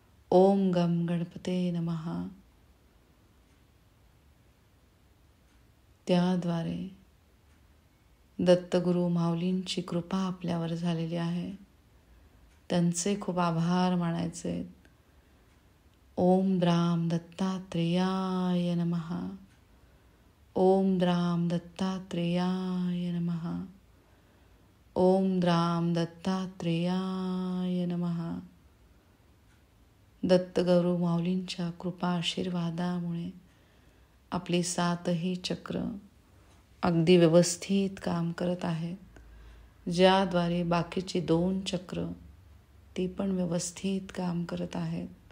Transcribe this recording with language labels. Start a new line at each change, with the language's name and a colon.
Sanskrit: ओम गम गणपते नमः.
Marathi: त्याद्वारे दत्तगुरु माऊलींची कृपा आपल्यावर झालेली आहे. त्यांचे खूप आभार मानायचे.
Sanskrit: ओम द्राम दत्तात्रेयाय नमः. ओम द्राम दत्तात्रेयाय नमः. ओम द्राम दत्तात्रेयाय नमः.
Marathi: दत्तगुरु माऊलींच्या कृपा आशीर्वादामुळे आपली 7ही चक्र अगदी व्यवस्थित काम करत आहेत. ज्याद्वारे बाकीची 2 चक्र ती पण व्यवस्थित काम करत आहेत.